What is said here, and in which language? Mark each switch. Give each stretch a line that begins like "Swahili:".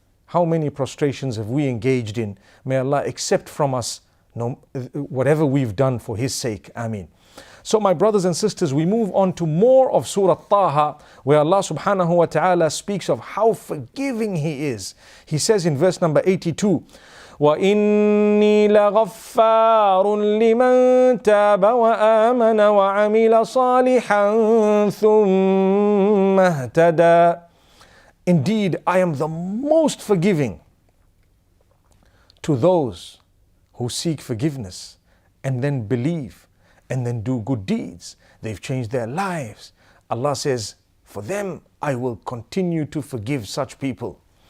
English: How many prostrations have we engaged in? May Allah accept from us whatever we've done for His sake. Ameen. So my brothers and sisters, we move on to more of Surah Taha, where Allah subhanahu wa ta'ala speaks of how forgiving He is. He says in verse number 82,
Arabic: وَإِنِّي لَغَفَّارٌ لِمَنْ تَابَ وَآمَنَ وَعَمِلَ صَالِحًا ثُمَّ اهْتَدَى.
English: Indeed, I am the most forgiving to those who seek forgiveness and then believe and then do good deeds. They've changed their lives. Allah says, for them, I will continue to forgive such people.